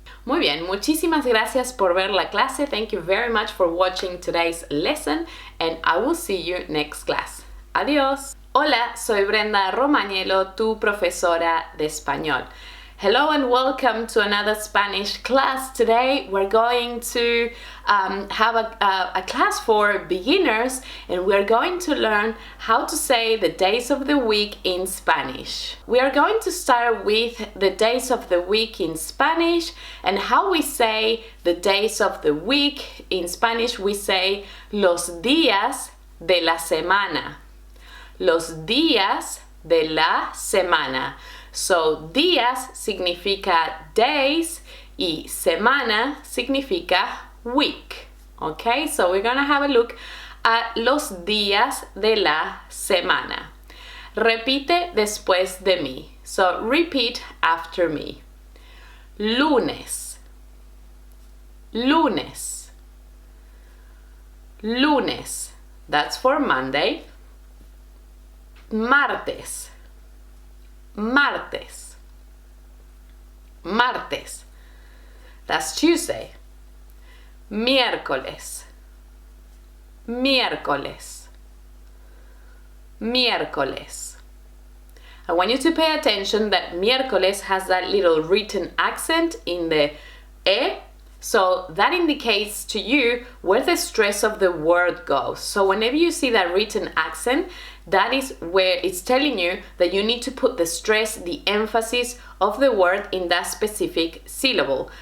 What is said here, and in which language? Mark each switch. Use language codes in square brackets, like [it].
[es] Muy bien, muchísimas gracias por ver la clase. [en] Thank you very much for watching today's lesson, and I will see you next class. [es] Adiós. Hola, soy Brenda Romagnelo, tu profesora de español. [en] Hello and welcome to another Spanish class. Today we're going to have a class for beginners, and we're going to learn how to say the days of the week in Spanish. We are going to start with the days of the week in Spanish, and how we say the days of the week in Spanish. We say [es] los días de la semana. Los días de la semana. So, días significa days y semana significa week. [en] Okay, so we're gonna have a look at [es] los días de la semana. Repite después de mí. [en] So, repeat after me. [es] Lunes, lunes, lunes. [en] That's for Monday. Martes, martes, martes. That's Tuesday. [es] Miércoles, miércoles, miércoles. [en] I want you to pay attention that miércoles has that little written accent in the E, So that indicates to you where the stress of the word goes. So whenever you see that written accent, that is where it's telling you that you need to put the stress, the emphasis of the word in that specific syllable.